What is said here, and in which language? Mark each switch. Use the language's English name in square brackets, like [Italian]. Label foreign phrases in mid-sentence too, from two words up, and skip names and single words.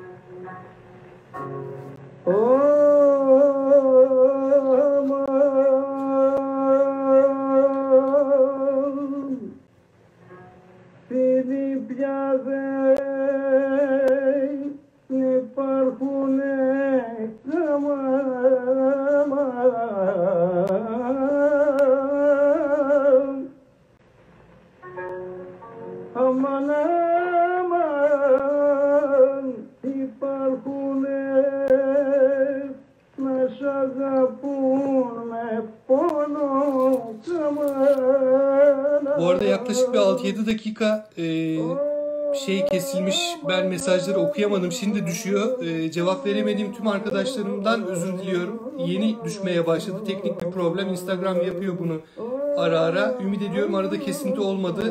[Greek] aman Filip yazın υπάρχουν aman aman υπάρχουν να σ' αγαπούν με πόνο [Turkish] Bu arada yaklaşık bir 6-7 dakika kesilmiş. Ben mesajları okuyamadım. Şimdi düşüyor. Cevap veremediğim tüm arkadaşlarımdan özür diliyorum. Yeni düşmeye başladı. Teknik bir problem. Instagram yapıyor bunu ara ara. Ümit ediyorum arada kesinti olmadı.